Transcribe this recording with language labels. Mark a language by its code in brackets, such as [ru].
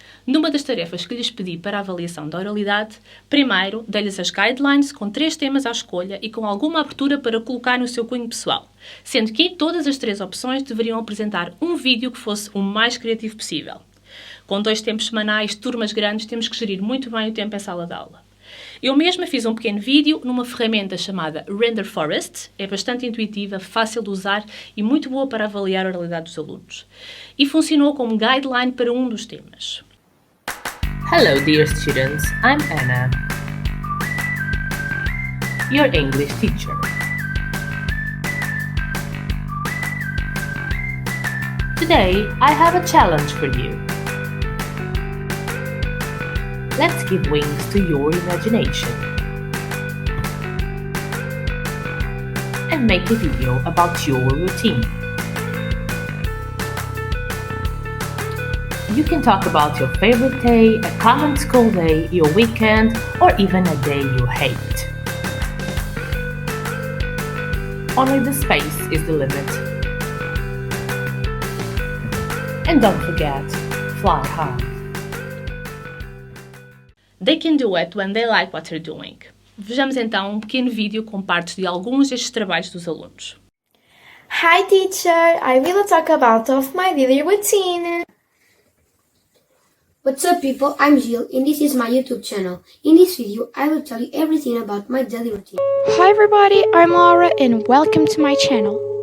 [pt] Numa das tarefas que lhes pedi para a avaliação da oralidade, primeiro dei-lhes as guidelines com 3 temas à escolha e com alguma abertura para colocar no seu cunho pessoal, sendo que todas as 3 opções deveriam apresentar um vídeo que fosse o mais criativo possível. Com 2 tempos semanais, turmas grandes, temos que gerir muito bem o tempo em sala de aula. Eu mesma fiz um pequeno vídeo numa ferramenta chamada Render Forest, é bastante intuitiva, fácil de usar e muito boa para avaliar a oralidade dos alunos. E funcionou como guideline para um dos temas. [en] Hello dear students, I'm Anna, your English teacher. Today I have a challenge for you. Let's give wings to your imagination and make a video about your routine. You can talk about your favorite day, a common school day, your weekend, or even a day you hate. Only the space is the limit. And don't forget, fly high. They can do it when they like what they're doing. [pt] Vejamos então um pequeno vídeo com partes de alguns destes trabalhos dos alunos. [en] Hi teacher, I will talk about my daily routine. What's up people, I'm Gil and this is my YouTube channel. In this video, I will tell you everything about my daily routine. Hi everybody, I'm Laura and welcome to my channel.